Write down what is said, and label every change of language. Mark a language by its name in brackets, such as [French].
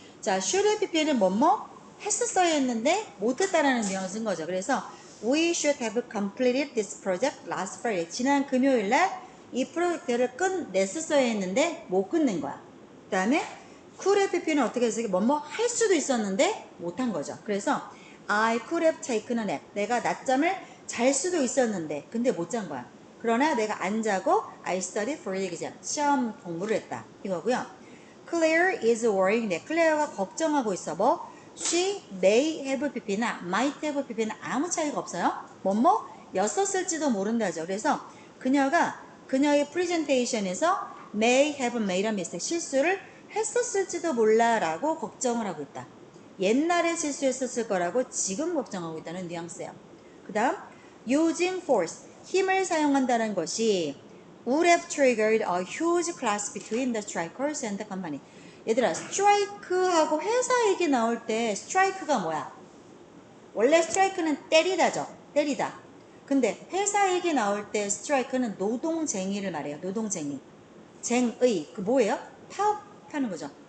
[Korean] 자, should have pp는 뭐뭐 했었어야 했는데 못했다라는 뉘앙을 쓴 거죠. 그래서 [English] we should have completed this project last Friday. [Korean] 지난 금요일날 이 프로젝트를 끝냈었어야 했는데 못 끝낸 거야. 그 다음에 could have pp는 어떻게 해서 뭐뭐 할 수도 있었는데 못한 거죠. 그래서 [English] I could have taken a nap. [Korean] 내가 낮잠을 잘 수도 있었는데 근데 못 잔 거야. 그러나 내가 안 자고 [English] I studied for the exam. [Korean] 시험 공부를 했다. 이거고요. [English] Claire is worrying that [Korean] 클레어가 걱정하고 있어. 뭐? [English] She may have pp나 might have pp는 [Korean] 아무 차이가 없어요. 뭐뭐 였었을지도 모른다죠. 그래서 그녀가 그녀의 프레젠테이션에서 [English] may have made a mistake. [Korean] 실수를 했었을지도 몰라라고 걱정을 하고 있다. 옛날에 실수했었을 거라고 지금 걱정하고 있다는 뉘앙스예요. 그 다음 [English] using force. [Korean] 힘을 사용한다는 것이 [English] would have triggered a huge clash between the strikers and the company. [Korean] 얘들아, 스트라이크하고 회사 얘기 나올 때 스트라이크가 뭐야? 원래 스트라이크는 때리다죠. 때리다. 근데 회사 얘기 나올 때 스트라이크는 노동쟁의를 말해요. 노동쟁의. 쟁의. 그 뭐예요? 파업하는 거죠.